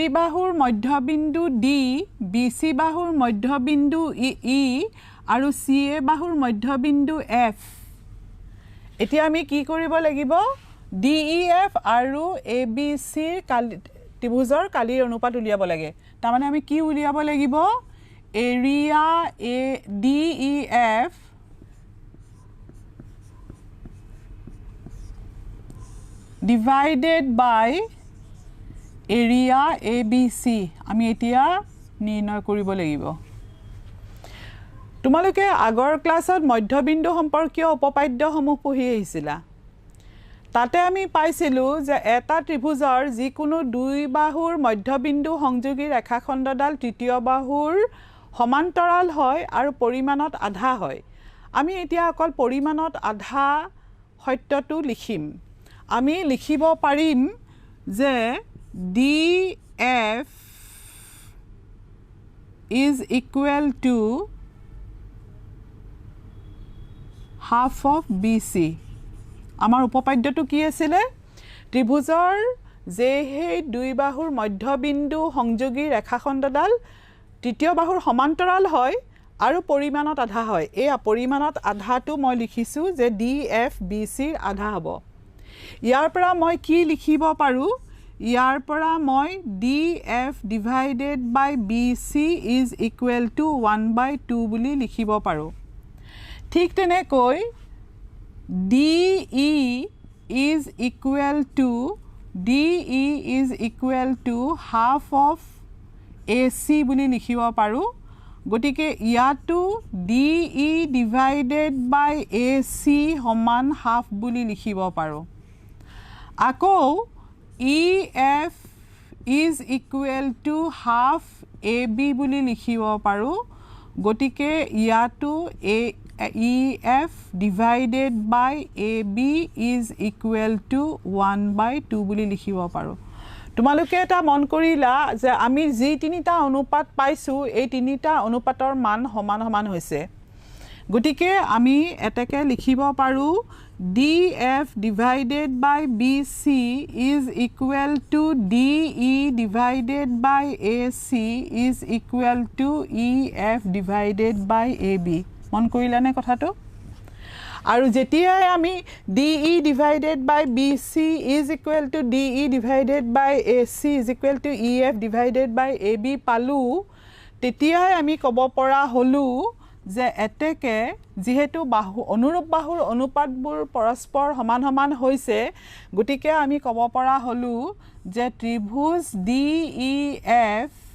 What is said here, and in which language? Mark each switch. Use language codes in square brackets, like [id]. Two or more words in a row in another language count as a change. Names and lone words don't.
[as] বাহুৰ মধ্যবিন্দু D BC বাহুৰ মধ্যবিন্দু E আৰু CA বাহুৰ মধ্যবিন্দু F এতিয়া আমি কি কৰিব লাগিব DEF আৰু ABCৰ ত্ৰিভুজৰ কালিৰ অনুপাত উলিয়াব লাগে তাৰ মানে আমি কি উলিয়াব লাগিব এৰিয়া [en] DEF divided by area ABC [as] আমি এতিয়া নিৰ্ণয় কৰিব লাগিব তোমালোকে আগৰ ক্লাছত মধ্যবিন্দু সম্পৰ্কীয় উপপাদ্যসমূহ পঢ়ি আহিছিলা তাতে আমি পাইছিলো যে এটা ত্ৰিভুজৰ যিকোনো দুই বাহুৰ মধ্যবিন্দু সংযোগী ৰেখাখণ্ডডাল তৃতীয় বাহুৰ সমান্তৰাল হয় আৰু পৰিমাণত আধা হয় আমি এতিয়া অকল পৰিমাণত আধা সত্যটো লিখিম আমি লিখিব পাৰিম যে [en] DF is equal to half of BC [as] আমাৰ উপপাদ্যটো কি আছিল ত্ৰিভুজৰ যে হে দুই বাহুৰ মধ্যবিন্দু সংযোগী ৰেখাখণ্ডডাল তৃতীয় বাহুৰ সমান্তৰাল হয় আৰু পৰিমাণত আধা হয় এই পৰিমাণত আধাটো মই লিখিছো যে DF BC ৰ আধা হ'ব ইয়াৰ পৰা মই কি লিখিব পাৰো ইয়াৰ পৰা মই [en] DF divided by BC is equal to 1/2 [as] বুলি লিখিব পাৰো ঠিক তেনেকৈ [en] DE is equal to DE is equal to half of AC [as] বুলি লিখিব পাৰো গটিকে ইয়াটো [en] DE divided by AC [as] সমান half বুলি লিখিব পাৰো আকৌ [en] EF is equal to half AB [as] বুলি লিখিব পাৰো গটিকে ইয়াটো [en] EF divided by AB is equal to 1/2 [as] বুলি লিখিব পাৰো তোমালোকে এটা মন কৰিলা যে আমি যি তিনিটা অনুপাত পাইছো এই তিনিটা অনুপাতৰ মান সমান সমান হৈছে গটিকে আমি এটাকে লিখিব পাৰো [en] DF divided by BC is equal to DE divided by AC is equal to EF divided by AB [as] মন কৰিলানে কথাটো আৰু যেতিয়াই আমি [en] DE divided by BC is equal to DE divided by AC is equal to EF divided by AB [as] পালো তেতিয়াই আমি ক'ব পৰা হলু যে এতেকে যেহেতু বাহু অনুৰূপ বাহুৰ অনুপাতবোৰ পৰস্পৰ সমান সমান হৈছে গটিকে আমি ক'ব পৰা হলু যে ত্ৰিভুজ DEF